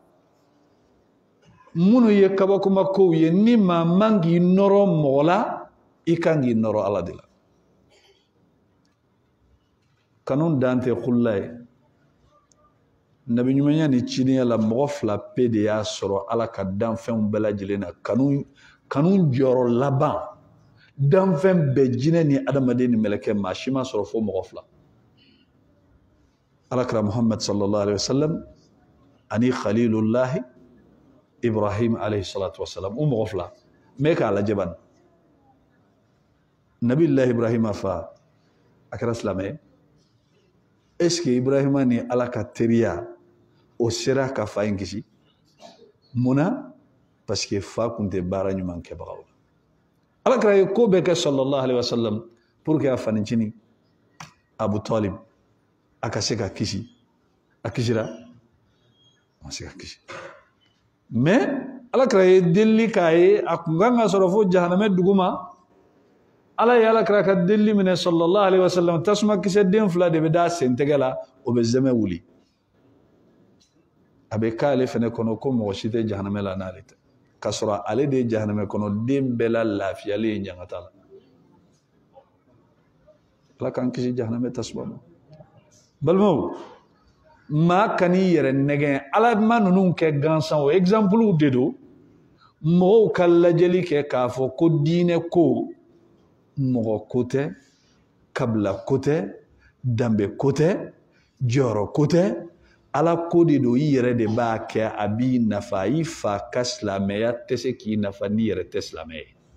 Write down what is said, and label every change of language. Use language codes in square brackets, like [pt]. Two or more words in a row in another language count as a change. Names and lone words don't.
[bm] minnu ye kabakoma kow ye ni maa man k'i nɔrɔ mɔgɔ la i kan k'i nɔrɔ Ala de la kanu dan tɛ kulla ye nabi ɲumanya ni cidenya la mɔgɔ 2 pe de y'a sɔrɔ Ala ka danfɛnw bɛɛ lajɛlen na kanu jɔyɔrɔ laban danfɛn bɛɛ jinɛ ni adamaden ni mɛlɛkɛ maa si ma sɔrɔ fo mɔgɔ 2 Alakira Muhammad [ar] صلى الله عليه وسلم [bm] ani Khalilullahi Ibrahim [ar] عليه الصلاة والسلام [bm] o mɔgɔ 2 mais k'a lajɛ bani Nabiullahi Ibrahima fa a kɛra silamɛ ye [fr] est ce [bm] que Ibrahima ni Ala ka teriya o sera ka fa in kisi munna [fr] parce que [bm] fa kun tɛ baara ɲuman kɛbagaw la Alakira ye ko bɛɛ kɛ [ar] صلى الله عليه وسلم [fr] pour que [bm] a fanicini Abu Talib a ka se ka kisi a kisira a se ka kisi mais Alakira ye delili k'a ye a kun kan ka sɔrɔ fo jahanamɛ duguma Ala ye Alakira ka delili minɛ [ar] صلى الله عليه وسلم [bm] tasuma kisɛ den 2 de bɛ da sen tɛgɛ la o bɛ zɛmɛ wuli a bɛ k'ale fɛnɛ kɔnɔ ko mɔgɔ si tɛ jahanamɛ la n'ale tɛ ka sɔrɔ ale de ye jahanamɛ kɔnɔ den bɛɛ la lafiyalen ye ɲangata la Ala k'an kisi jahanamɛ tasuma ma balimaw maa kan'i yɛrɛ nɛgɛn Ala ma ninnu kɛ gansan o exemple de don mɔgɔw ka lajɛli kɛ k'a fɔ ko diinɛ ko mɔgɔ ko tɛ kabila ko tɛ danbe ko tɛ jɔyɔrɔ ko tɛ ala ko de don i yɛrɛ de b'a kɛ a b'i nafa i fa ka silamɛya tɛ se k'i nafa n'i yɛrɛ tɛ silamɛ ye